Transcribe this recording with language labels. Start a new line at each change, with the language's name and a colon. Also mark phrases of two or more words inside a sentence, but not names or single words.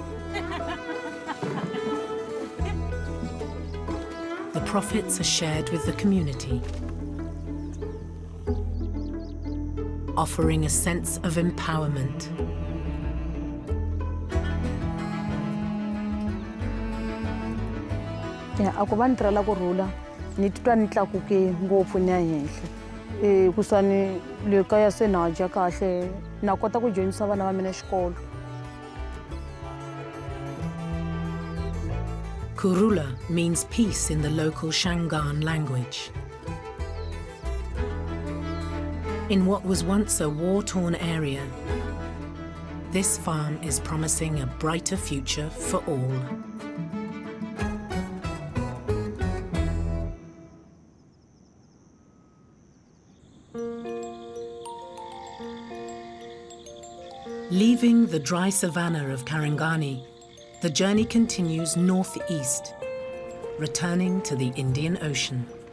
English: The profits are shared with the community, offering a sense of empowerment.
Tsonga: Ako va ni tirhela ku rhula ni titwa ni tlakuke ngopfu ni ya henhla. Kusani le kaya se na dya kahle na kota ku dyondzisa vana va mina xikolo.
English: Kurula means peace in the local Shangaan language. In what was once a war-torn area, this farm is promising a brighter future for all. Leaving the dry savannah of Karingani, the journey continues northeast, returning to the Indian Ocean.